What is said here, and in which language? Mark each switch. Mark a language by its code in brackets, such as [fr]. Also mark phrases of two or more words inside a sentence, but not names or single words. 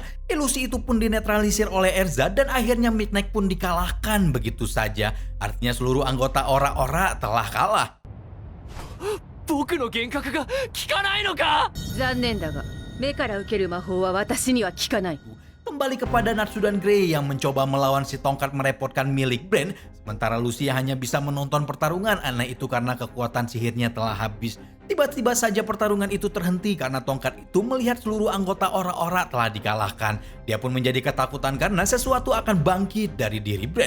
[id] Ilusi itu pun dinetralisir oleh Erza dan akhirnya Midnight pun dikalahkan begitu saja. Artinya seluruh anggota Ora-Ora telah kalah. [ja] 僕の幻覚が効かないのか? 残念だが、目から受ける魔法は私には効かない。 [id] Kembali kepada Natsu dan Grey yang mencoba melawan si tongkat merepotkan milik Brand, sementara Lucia hanya bisa menonton pertarungan aneh itu karena kekuatan sihirnya telah habis. Tiba-tiba saja pertarungan itu terhenti karena tongkat itu melihat seluruh anggota Ora-Ora telah dikalahkan. Dia pun menjadi ketakutan karena sesuatu akan bangkit dari diri Brand.